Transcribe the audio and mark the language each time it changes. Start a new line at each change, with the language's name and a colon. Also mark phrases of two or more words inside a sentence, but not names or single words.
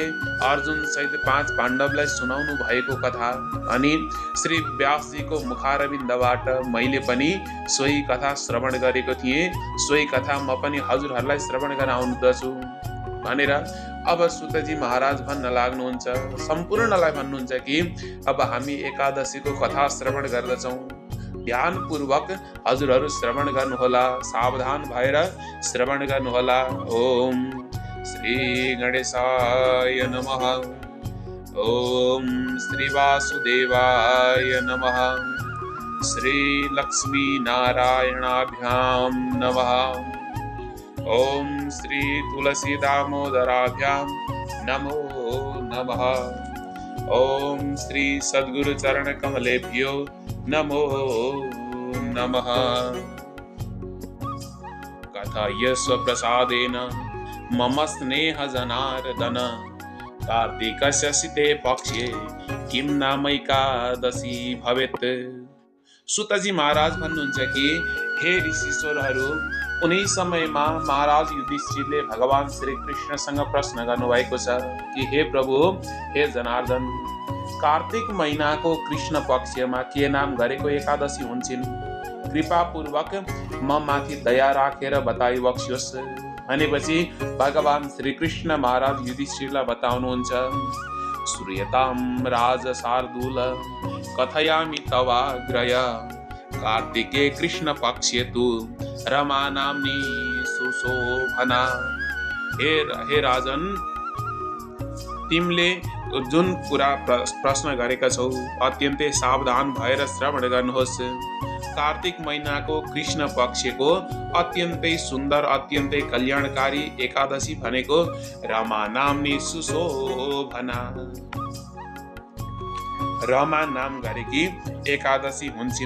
Nepali: अर्जुन सहित 5 पाण्डवलाई सुनाउनु भएको कथा अनि श्री व्यासजीको मुखारविन्दबाट मैले पनि सोही कथा श्रवण गरेको थिएँ, सोही कथा म पनि हजुरहरूलाई श्रवण गराउँदछु भनेर अब सुतजी महाराज भन्न लाग्नुहुन्छ, सम्पूर्णलाई भन्नुहुन्छ कि अब हामी एकादशीको कथा श्रवण गर्दछौँ। ध्यानपूर्वक हजुरहरू श्रवण गर्नुहोला, सावधान भएर श्रवण गर्नुहोला।
Sanskrit: ओम श्री गणेशाय नमः, ओम श्री वासुदेवाय नमः, श्री लक्ष्मी नारायणाभ्यां नमः, ओम श्री तुलसी दामोदराभ्यां नमो नमः, ओम श्री सद्गुरु चरण कमलेभ्यो नमो नमः। कथय स्वप्रसादेन मम स्नेह जनार्दन, कार्तिकस्य शिते पक्षे किं नाम एकादशी भवेत्।
Nepali: सुतजी महाराज भन्नुहुन्छ कि हे ऋषिश्वरहरू, उनी समयमा महाराज युधिष्ठिरले भगवान श्री कृष्णसँग प्रश्न गर्नुभएको छ कि हे प्रभु, हे जनार्दन, कार्तिक महिनाको कृष्ण पक्षमा के नाम गरेको एकादशी हुन्छन्? कृपापूर्वक म माथि दया राखेर बताइ बक्सियोस्। भनेपछि भगवान श्री कृष्ण महाराज युधिष्ठिरलाई बताउनुहुन्छ,
Sanskrit: श्रूयतां राज शार्दूल कथयामि तवाग्रय, कार्तिके कृष्ण पक्षे तु रमा नाम्नी सुशोभना।
Nepali: हे राजन, तिमीले जुन कुरा प्रश्न गरेका छौ अत्यन्तै सावधान भएर श्रवण गर्नुहोस्। कार्तिक महिनाको कृष्ण पक्षको अत्यन्तै सुन्दर, अत्यन्तै कल्याणकारी एकादशी भनेको
Sanskrit: रमा नाम्नी सुशोभना,
Nepali: रमा नाम गरेकी एकादशी हुन्छन्।